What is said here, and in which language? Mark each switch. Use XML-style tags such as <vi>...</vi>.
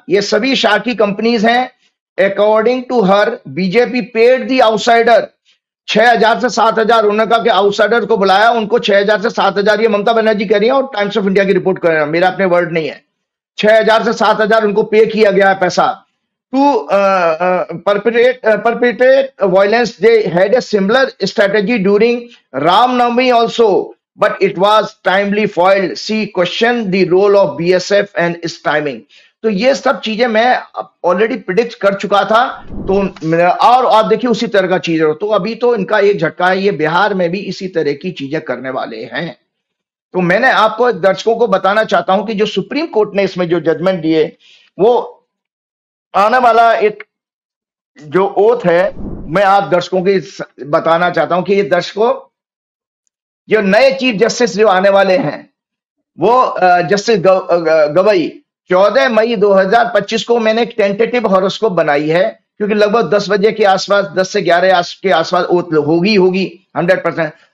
<hi>ये सभी शाह की कंपनीज हैं।</hi> <en>according to her, BJP paid the outsider</en> <hi>6000 से 7000, उन्होंने कहा कि आउटसाइडर को बुलाया, उनको 6000 से 7000, ये ममता बनर्जी कह रही है और टाइम्स ऑफ इंडिया की रिपोर्ट कर रहे हैं, मेरा अपने वर्ड नहीं है। 6000 से 7000 उनको पे किया गया है पैसा</hi> <en>To perpetrate violence. They had a similar strategy during Ramnavami also, but it was timely foiled. She questioned the role of BSF and its timing.</en> <hi>तो ये सब चीजें मैं ऑलरेडी प्रिडिक्ट कर चुका था। तो और आप देखिए उसी तरह का चीज, तो अभी तो इनका एक झटका है, ये बिहार में भी इसी तरह की चीजें करने वाले हैं। तो मैंने आपको दर्शकों को बताना चाहता हूं कि जो सुप्रीम कोर्ट ने इसमें जो जजमेंट दिए, वो आने वाला एक जो ओथ है, मैं आप दर्शकों के बताना चाहता हूं कि ये दर्शकों, जो नए चीफ जस्टिस जो आने वाले हैं, वो जस्टिस गवई 14 मई 2025 को मैंने एक टेंटेटिव हॉरोस्कोप बनाई है, क्योंकि लगभग 10 बजे के आसपास, 10 से 11 के आसपास ओथ होगी 100%।</hi>